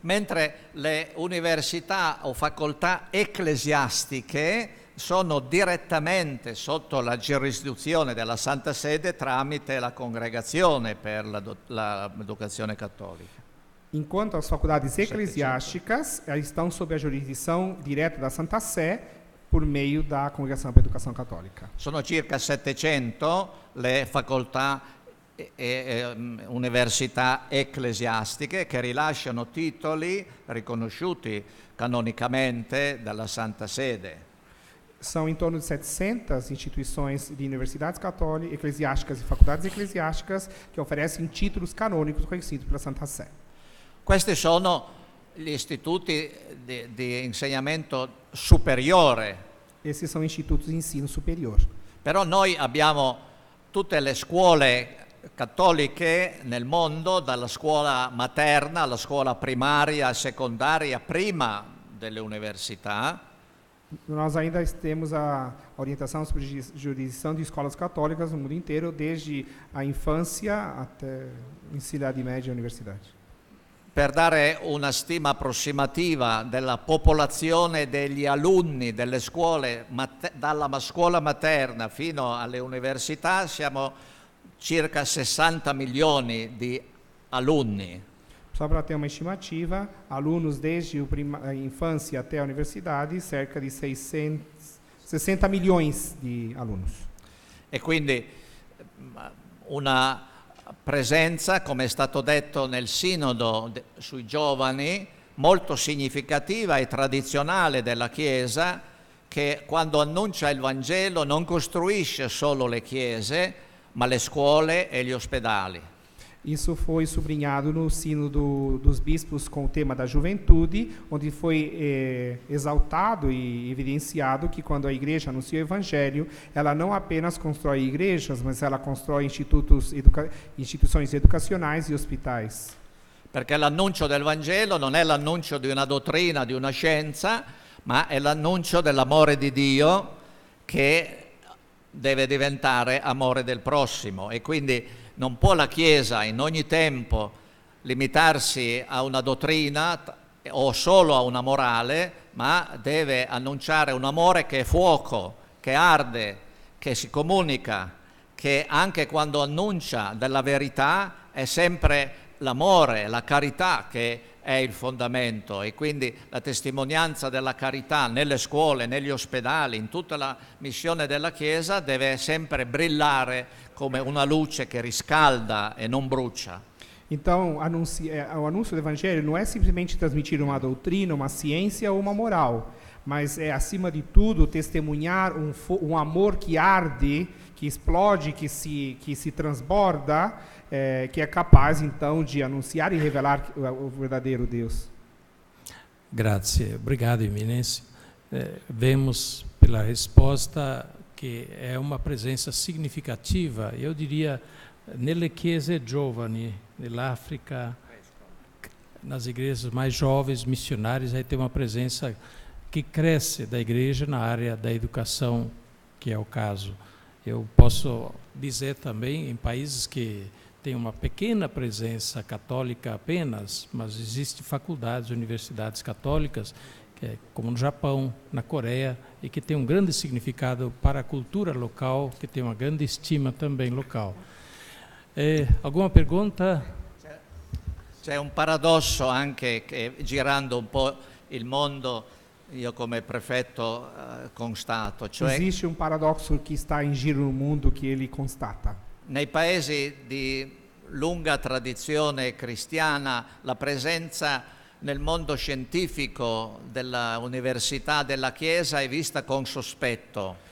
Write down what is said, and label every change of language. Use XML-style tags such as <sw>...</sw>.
<it>Mentre le università o facoltà ecclesiastiche sono direttamente sotto la giurisdizione della Santa Sede tramite la Congregazione per l'Educazione Cattolica.</it> <pt>Enquanto as faculdades eclesiásticas estão sob a jurisdição direta da Santa Sé por meio da Congregação para a Educação Católica.</pt> <it>Sono circa 700 le facoltà e università ecclesiastiche che rilasciano titoli riconosciuti canonicamente dalla Santa Sede.</it> <pt>São em torno de 700 instituições de universidades católicas, eclesiásticas e faculdades eclesiásticas que oferecem títulos canônicos reconhecidos pela Santa Sé.</pt> <it>Questi sono gli istituti di insegnamento superiore.</it> <pt>Esses são institutos de ensino superior.</pt> <it>Però noi abbiamo tutte le scuole cattoliche nel mondo, dalla scuola materna alla scuola primaria, secondaria, prima delle università.</it> <pt>Nós ainda temos a orientação sobre jurisdição de escolas católicas no mundo inteiro, desde a infância até ensino média e universidade.</pt> <it>Per dare una stima approssimativa della popolazione degli alunni delle scuole, dalla scuola materna fino alle università, siamo circa 60 milioni di alunni.</it> <pt>Só para ter uma estimativa, alunos desde a infância até a universidade, cerca de 60 milhões de alunos.</pt> <it>E quindi una presenza, come è stato detto nel sinodo sui giovani, molto significativa e tradizionale della Chiesa, che quando annuncia il Vangelo non costruisce solo le chiese, ma le scuole e gli ospedali.</it> <pt>Isso foi sublinhado no sino dos bispos com o tema da juventude, onde foi exaltado e evidenciado que quando a igreja anuncia o evangelho, ela não apenas constrói igrejas, mas ela constrói instituições educacionais e hospitais.</pt> <it>Perché l'annuncio del Vangelo non è l'annuncio di una dottrina, di una scienza, ma è l'annuncio dell'amore di Dio che deve diventare amore del prossimo, e quindi non può la Chiesa in ogni tempo limitarsi a una dottrina o solo a una morale, ma deve annunciare un amore che è fuoco, che arde, che si comunica, che anche quando annuncia della verità è sempre l'amore, la carità che è il fondamento, e quindi la testimonianza della carità nelle scuole, negli ospedali, in tutta la missione della Chiesa deve sempre brillare come una luce che riscalda e non brucia.</it> <pt>Então, o anúncio do evangelho não é simplesmente transmitir uma doutrina, uma ciência ou uma moral, mas é, acima de tudo, testemunhar um amor que arde, que explode, que se transborda, que é capaz, então, de anunciar e revelar o verdadeiro Deus. Grazie, obrigado, Eminência. Vemos pela resposta</pt> <it>che è una presenza significativa, io diria, nelle chiese giovani dell'Africa,</it> <pt>nas igrejas mais jovens, missionários, aí tem uma presença que cresce da igreja na área da educação, que é o caso. Eu posso dizer também, em países que tem uma pequena presença católica apenas, mas existem faculdades, universidades católicas, como no Japão, na Coreia, e que tem um grande significado para a cultura local, que tem uma grande estima também local. Alguma pergunta?</pt> <it>C'è un paradosso anche che girando un po' il mondo, io come prefetto constato, cioè</it> <pt>Existe um paradoxo que está em giro no mundo que ele constata.</pt> <it>nei paesi di lunga tradizione cristiana la presenza nel mondo scientifico della università, della Chiesa è vista con sospetto.</it>